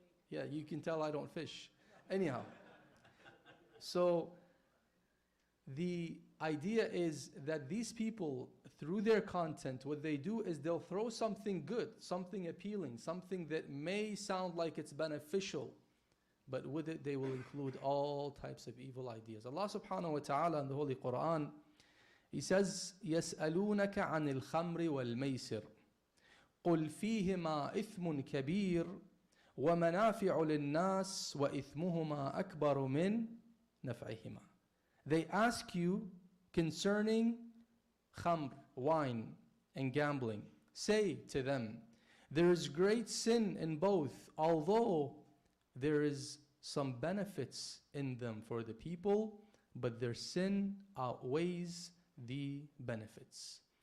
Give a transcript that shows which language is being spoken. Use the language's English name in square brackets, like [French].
[English] Yeah, you can tell I don't fish. Anyhow, so the idea is that these people, through their content, what they do is they'll throw something good, something appealing, something that may sound like it's beneficial, but with it they will include all types of evil ideas. [Arabic] Allah subhanahu wa ta'ala [English] in the Holy Quran, He says, [Arabic] يَسْأَلُونَكَ عَنِ الْخَمْرِ وَالْمَيْسِرِ قُلْ فِيهِمَا إِثْمٌ كَبِيرٌ وَمَنَافِعُ لِلنَّاسِ وَإِثْمُهُمَا أَكْبَرُ مِنْ نَفْعِهِمَا. [English] They ask you concerning khamr, wine, and gambling. Say to them, there is great sin in both, although there is some benefits in them for the people, but their sin outweighs the benefits.